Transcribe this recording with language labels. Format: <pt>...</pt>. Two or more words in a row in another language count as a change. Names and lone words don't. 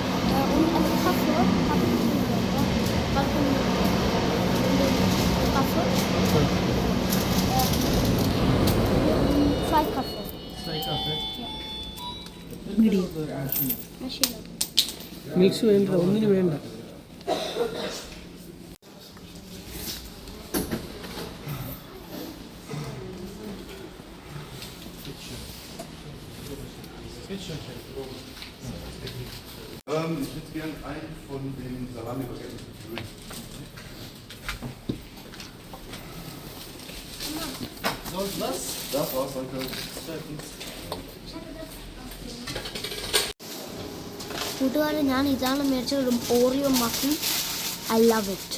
<ml>മീഡിയം. മിക്സ് വേണ്ട, ഒന്നിന് വേണ്ട.</ml> <de>Ich hätte gern einen von den Salami-Baguettes mit Öl. Das war's, danke.</de> <ml>കൂട്ടുകാരെ ഞാൻ ഇതാണ് മേടിച്ചത്, ഓറിയോ മഫിൻ.</ml> <en>I love it.</en>